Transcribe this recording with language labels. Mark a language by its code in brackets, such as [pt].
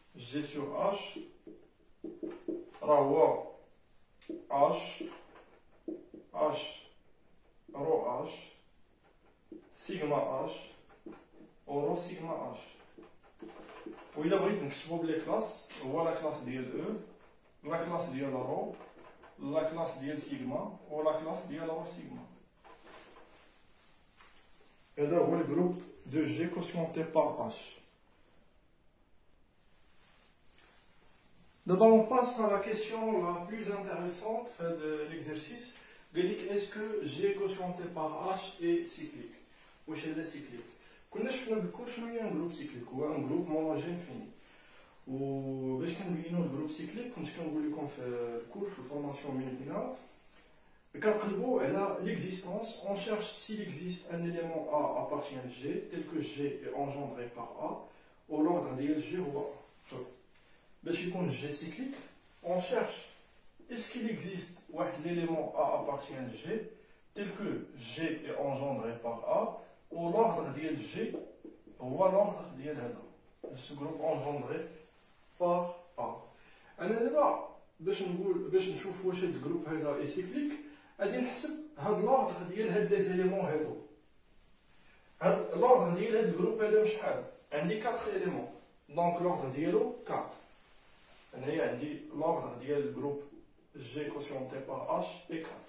[fr] G sur H, راه H, H, rho H, sigma H, rho sigma H. [ar] وإلا بغيت نكتبو بلي كلاس هو لا كلاس ديال او، لا كلاس ديال رو، لا كلاس ديال سيغما و لا كلاس ديال رو سيغما. هذا هو [fr] الجروب دو جي كوسيونتي بار اش. D'abord, on passe à la question la plus intéressante de l'exercice. Est-ce que G quotienté par H est cyclique? Ou chez les cycliques? [ar] كنا شفنا بالكل شنو هي ان جروب سيكليك، هو ان جروب مونوجين فيني. وباش كنبينو الجروب سيكليك كنت كنقول لكم في الكور في الفورماسيون مينينا كنقلبوا على [fr] l'existence, on cherche s'il existe un élément A appartient à G tel que G est engendré par A ou l'ordre ديال G هو A. [ar] باش يكون [fr] G cyclique, on cherche est-ce qu'il existe l'élément A appartient à G tel que G est engendré par A ou l'ordre ديال G هو l'ordre ديال هذا ce groupe engendré par A. [ar] انا دابا باش نشوف واش هاد الجروب هذا اي سيكليك غادي نحسب هاد لوردر ديال هاد لي زيليمون هادو. هاد لوردر ديال هاد الجروب هذا شحال؟ عندي [fr] 4 éléments [ar] دونك لوردر ديالو 4. هنايا عندي لوردر ديال الجروب G [fr] quotienté par H et 4.